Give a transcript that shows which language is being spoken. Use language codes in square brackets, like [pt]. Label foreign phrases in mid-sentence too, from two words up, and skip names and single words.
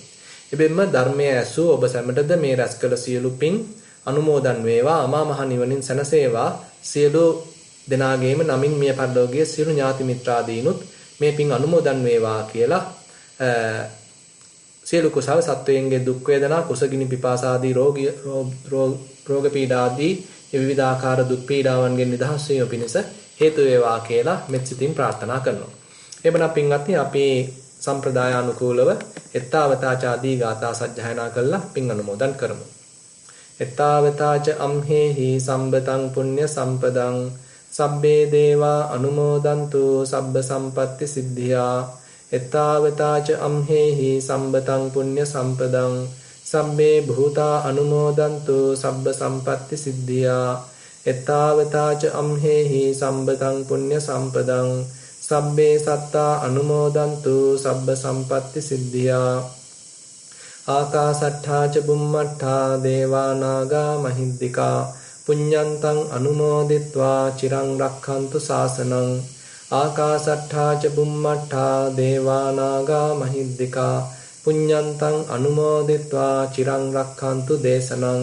[si] එබැවින්ම ධර්මයේ ඇසූ ඔබ සැමටද මේ රැස් කළ සියලු පින් අනුමෝදන් වේවා අමා මහ නිවනින් සැනසේවා සියලු දෙනාගේම නමින් මිය පරලෝකයේ සියලු ඥාති මිත්‍රාදීනුත් මේ පින් අනුමෝදන් වේවා කියලා සියලු කුසල සත්වයන්ගේ දුක් වේදනා කුසගිනි පිපාසාදී රෝග පීඩාදී විවිධාකාර දුක් පීඩාවන්ගෙන් නිදහස් වීම පිණිස හේතු වේවා කියලා මෙත් සිතින් ප්‍රාර්ථනා කරනවා. එබැවින් පින්වත්නි අපි සම්ප්‍රදාය අනුකූලව එත්තාවතාචාදී ගාථා සජ්ජායනා කළා පින් අනුමෝදන් කරමු. [pi] එත්තාවතාච අම්හෙහි සම්බතං පුඤ්ඤ සම්පදං සබ්බේ දේවා අනුමෝදන්තු සබ්බ සම්පatti සිද්ධියා. එත්තාවතාච අම්හෙහි සම්බතං පුඤ්ඤ සම්පදං සබ්බේ භූතා අනුමෝදන්තු සබ්බ සම්පatti සිද්ධියා. එත්තාවතාච අම්හෙහි සම්බතං පුඤ්ඤ සම්පදං සබ්බේ සත්තා අනුමෝදන්තු සබ්බ සම්පatti සිද්ධියා. ආකාසට්ඨා ච බුම්මට්ඨා දේවා නාග මහිද්దికා පුඤ්ඤන්තං අනුමෝදිත්වා චිරං රක්ඛන්තු ශාසනං. ආකාසට්ඨා ච බුම්මට්ඨා දේවා නාග මහිද්దికා පුඤ්ඤන්තං අනුමෝදිත්වා චිරං රක්ඛන්තු දේශනං.